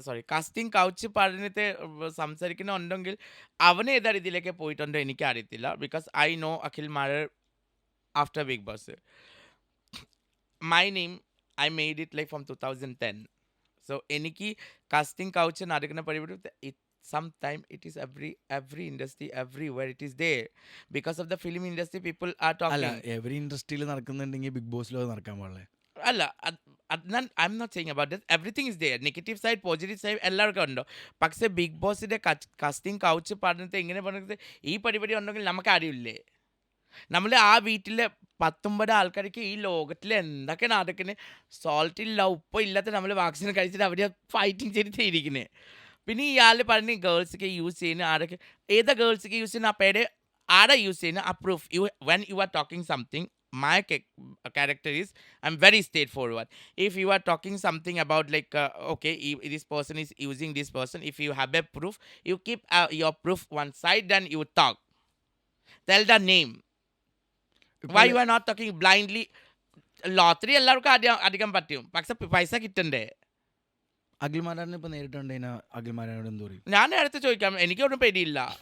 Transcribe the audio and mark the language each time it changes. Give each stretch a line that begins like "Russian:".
Malayalam: Casting couch പറഞ്ഞിട്ട് സംസാരിക്കുന്നുണ്ടെങ്കിൽ അവന് ഏതാ രീതിയിലേക്ക് പോയിട്ടുണ്ടോ എനിക്ക് അറിയത്തില്ല.
English: Because I know Akhil Marar after Bigg Boss. My name I made it like from 2010. So
Malayalam: എനിക്ക് കാസ്റ്റിംഗ് കൗച്ച് നടക്കുന്ന പരിപാടി
English: sometime it is every industry everywhere it is there because of the film industry people are talking.
Malayalam: അല്ല, every ഇൻഡസ്ട്രിയിൽ നടക്കുന്നുണ്ടെങ്കിൽ big ബോസിലും അത് നടക്കാൻ പാടില്ലേ?
English: അല്ല, I am not saying about this. Everything is there.
Malayalam: Negative side positive side എല്ലാവർക്കും ഉണ്ടോ. പക്ഷേ big ബോസിൻ്റെ കാസ്റ്റിംഗ് കൗച്ച് പറഞ്ഞിട്ട് ഇങ്ങനെ പറഞ്ഞിട്ട് ഈ പരിപാടി ഉണ്ടെങ്കിൽ നമുക്ക് അറിയില്ലേ? നമ്മൾ ആ വീട്ടിലെ 19 ആൾക്കാർക്ക് ഈ ലോകത്തിൽ എന്തൊക്കെ നടക്കുന്നത്, സോൾട്ടില്ല ഉപ്പോ ഇല്ലാത്ത നമ്മൾ വാക്സിൻ കഴിച്ചിട്ട് അവർ ഫൈറ്റിംഗ് ചെയ്തിട്ട് ഇരിക്കുന്നത്. പിന്നെ ഇയാൾ പറഞ്ഞ് ഗേൾസൊക്കെ യൂസ് ചെയ്യുന്ന ആരൊക്കെ ഏതാ ഗേൾസൊക്കെ യൂസ് ചെയ്യുന്ന ആ പേര് ആരാ യൂസ് ചെയ്യുന്ന ആ proof?
English: When you are talking something, my character is I'm very straightforward. If you are talking something about like okay, this person is using this person, if you have a proof, you keep your proof one side and you talk, tell the name. Why you are not talking blindly?
Malayalam: Lottery എല്ലാവർക്കും അധികം പറ്റും, പക്ഷെ പൈസ കിട്ടണ്ടേ? അഖിൽമാരാനെ ഇപ്പൊ നേരിട്ടുണ്ടെങ്കിൽ അഖിൽമാരാനോട് എന്ത് പറയും? ഞാൻ അടുത്ത് ചോദിക്കാം, എനിക്കൊന്നും പേടിയില്ല.